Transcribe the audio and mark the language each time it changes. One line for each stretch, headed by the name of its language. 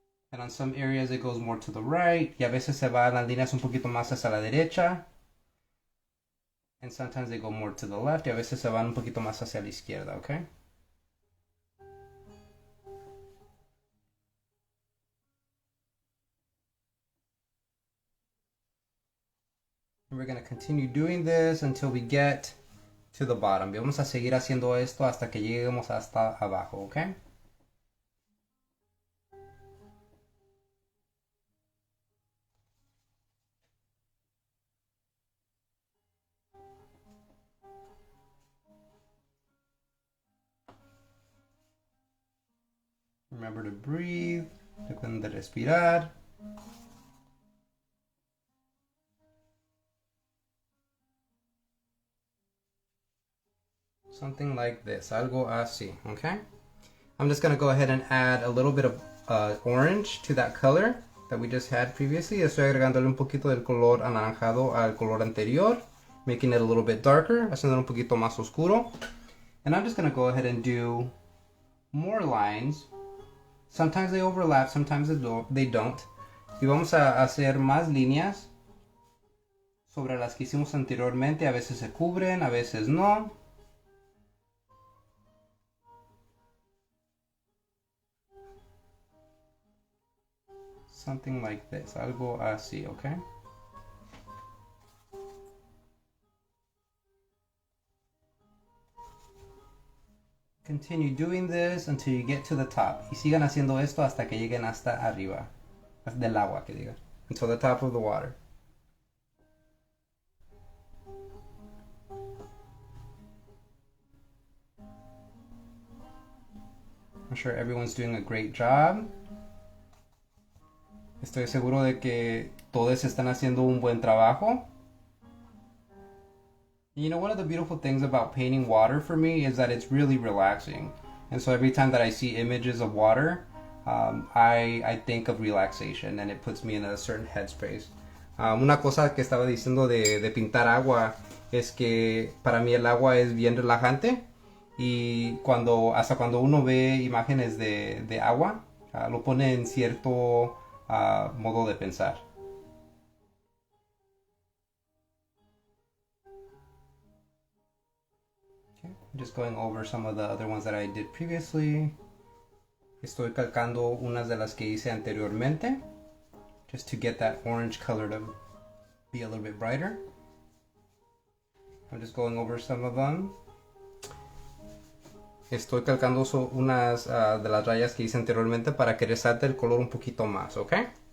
English: And on some areas it goes more to the right.
Spanish: Y a veces se van las líneas un poquito más hacia la derecha.
English: And sometimes they go more to the left.
Spanish: Y a veces se van un poquito más hacia la izquierda, okay?
English: And we're going to continue doing this until we get to the bottom.
Spanish: Y vamos a seguir haciendo esto hasta que lleguemos hasta abajo, okay?
English: Remember to breathe.
Spanish: Recuerden de respirar.
English: Something like this,
Spanish: algo así,
English: okay? I'm just gonna go ahead and add a little bit of orange to that color that we just had previously.
Spanish: Estoy agregándole un poquito del color anaranjado al color anterior,
English: making it a little bit darker,
Spanish: haciéndolo un poquito más oscuro.
English: And I'm just gonna go ahead and do more lines. Sometimes they overlap, sometimes they don't.
Spanish: Y vamos a hacer más líneas sobre las que hicimos anteriormente. A veces se cubren, a veces no.
English: Something like this,
Spanish: algo así,
English: okay? Continue doing this until you get to the top.
Spanish: Y sigan haciendo esto hasta que lleguen hasta arriba. Del agua, que diga.
English: Until the top of the water. I'm sure everyone's doing a great job. Estoy seguro de que todos están haciendo un buen trabajo. You know, one of the beautiful things about painting water for me is that it's really relaxing. And so every time that I see images of water, I think of relaxation and it puts me in a certain headspace.
Spanish: Una cosa que estaba diciendo de pintar agua es que para mí el agua es bien relajante y hasta cuando uno ve imágenes de agua, lo pone en cierto modo de pensar.
English: Okay. Just going over some of the other ones that I did previously.
Spanish: Estoy calcando unas de las que hice anteriormente,
English: just to get that orange color to be a little bit brighter. I'm just going over some of them.
Spanish: Estoy calcando unas de las rayas que hice anteriormente para que resalte el color un poquito más, okay?